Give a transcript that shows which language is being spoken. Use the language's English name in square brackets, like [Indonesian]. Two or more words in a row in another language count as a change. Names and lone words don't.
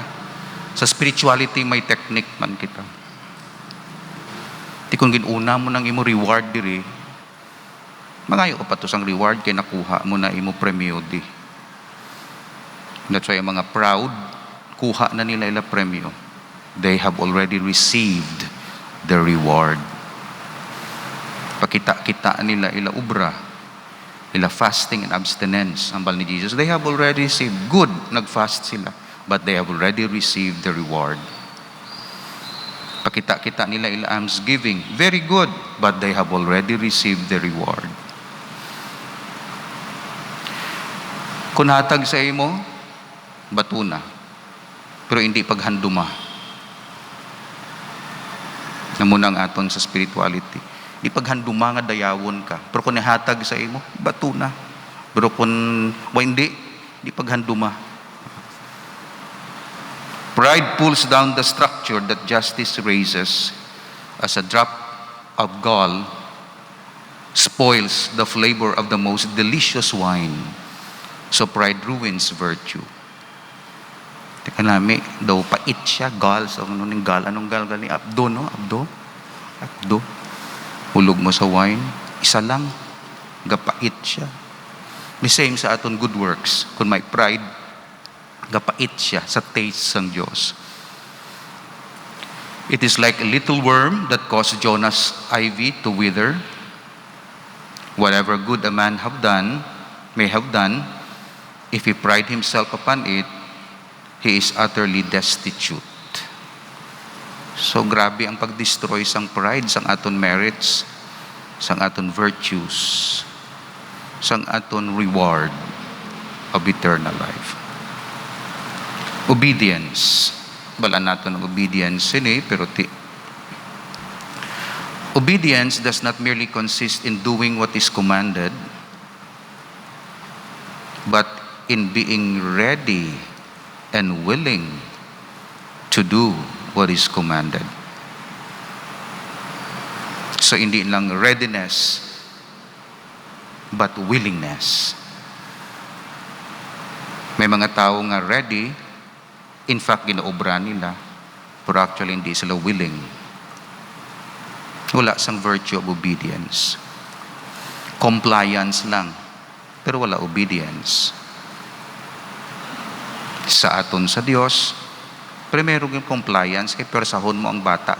[Hiligaynon] Sa spirituality may technique man kita. Di kung ginuna mo nang imo reward diri, mangayo ka pa to sang reward kay nakuha mo na imo premyo di. [English] That's why [Hiligaynon] ang mga proud, kuha na nila ila premyo. [English] They have already received the reward. [Hiligaynon] Pakita-kita nila ila ubra, ila [English] fasting and abstinence, [Hiligaynon] ambal ni Jesus. [English] They have already received. Good, [Hiligaynon] nag-fast sila. [English] But they have already received the reward. [Hiligaynon] Pakita-kita nila ila almsgiving. Very good, [English] but they have already received the reward. [Hiligaynon] Kung hatag sa imo, batuna. Pero hindi paghanduma. Namunang aton sa spirituality. Di paghanduma nga dayawon ka. Pero kung nihatag sa imo, batuna. Pero kung hindi, di paghanduma. [English] Pride pulls down the structure that justice raises. As a drop of gall spoils the flavor of the most delicious wine. So pride ruins virtue. [Hiligaynon] Teka nami, daw pait siya, gall. So anong gall? Anong gall gani? Abdo, no? Abdo. Hulog mo sa wine, isa lang. Gapait siya. [English] The same [Hiligaynon] sa aton [English] good works. [Hiligaynon] Kung may pride, gapait siya sa taste ng Diyos. [English] It is like a little worm that caused Jonah's ivy to wither. Whatever good a man may have done, if he pride himself upon it, he is utterly destitute. [Hiligaynon] So grabe ang pag-destroy sang pride, sang aton merits, sang aton virtues, sang aton [English] reward of eternal life. Obedience. [Hiligaynon] Balaan natin ng [English] obedience pero obedience does not merely consist in doing what is commanded, but in being ready and willing to do what is commanded. [Hiligaynon] So hindi lang readiness, [English] but willingness. [Hiligaynon] May mga tao nga ready, [English] in fact, [Hiligaynon] ginaobra nila, pero actually hindi sila willing. Wala sang [English] virtue of obedience. [Hiligaynon] Compliance lang, pero wala obedience. Sa aton sa Diyos, primero yung compliance, kay persahon mo ang bata.